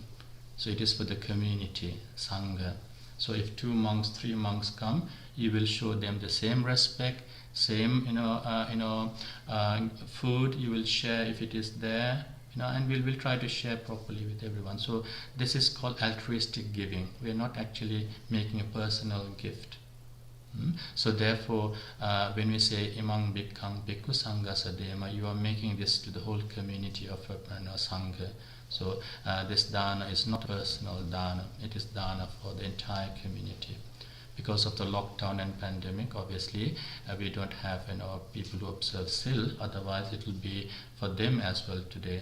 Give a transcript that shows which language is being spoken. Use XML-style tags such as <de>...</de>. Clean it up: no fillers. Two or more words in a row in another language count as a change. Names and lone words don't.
<en>So it is for the community, sangha. So if 2 monks, 3 monks come, you will show them the same respect, same food you will share if it is there. And we'll try to share properly with everyone. So this is called altruistic giving. We are not actually making a personal gift. So therefore, when we say</en> <pi>imang bhikkhang bhikkhu sangha sadema,</pi> <en>you are making this to the whole community of sangha. So this dana is not personal dana, it is dana for the entire community. Because of the lockdown and pandemic, obviously, we don't have people who observe still, otherwise it will be for them as well today.</en>